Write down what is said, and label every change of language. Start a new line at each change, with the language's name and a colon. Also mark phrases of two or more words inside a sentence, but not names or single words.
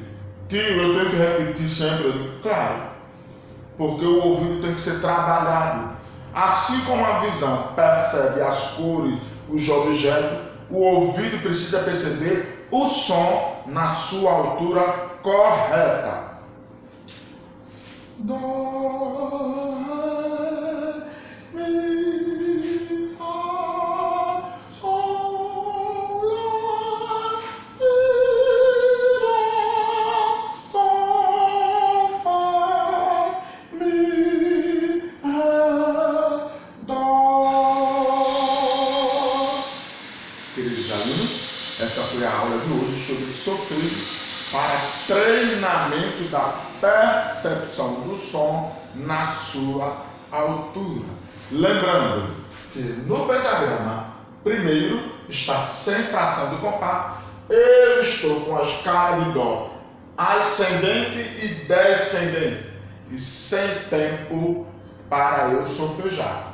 Portuguese: Tio, eu tenho que repetir sempre? Claro, porque o ouvido tem que ser trabalhado. Assim como a visão percebe as cores, os objetos, o ouvido precisa perceber o som na sua altura correta. Dó, ré, mi, fá, sol, lá, si, lá, sol, fá, mi, ré, dó. Queridos alunos, essa foi a aula de hoje sobre solfejo para treinamento da percepção do som na sua altura. Lembrando que no pentagrama, primeiro está sem fração do compás, eu estou com a escala de dó ascendente e descendente e sem tempo para eu solfejar.